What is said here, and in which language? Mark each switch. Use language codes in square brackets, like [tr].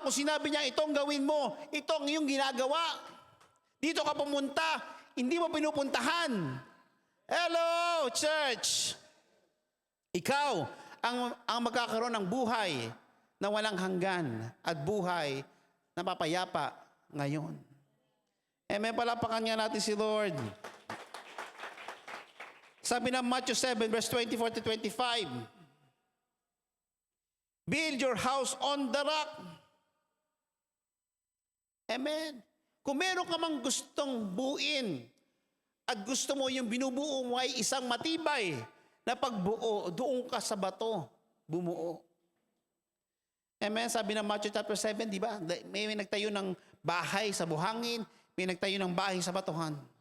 [tl] Kung sinabi niya, itong gawin mo, itong iyong ginagawa. Dito ka pumunta, hindi mo pinupuntahan. [en] Hello, church! [tl] Ikaw ang magkakaroon ng buhay na walang hanggan at buhay na mapayapa ngayon. May palapakan nga natin si Lord. Sabi ng [en] Matthew 7, verse 24 to 25, build your house on the rock. Amen. [tl] Kung meron ka mang gustong buuin at gusto mo yung binubuo mo ay isang matibay na pagbuo, doon ka sa bato, bumuo. Amen. Sabi ng Matthew chapter 7, di ba? May nagtayo ng bahay sa buhangin, may nagtayo ng bahay sa batuhan.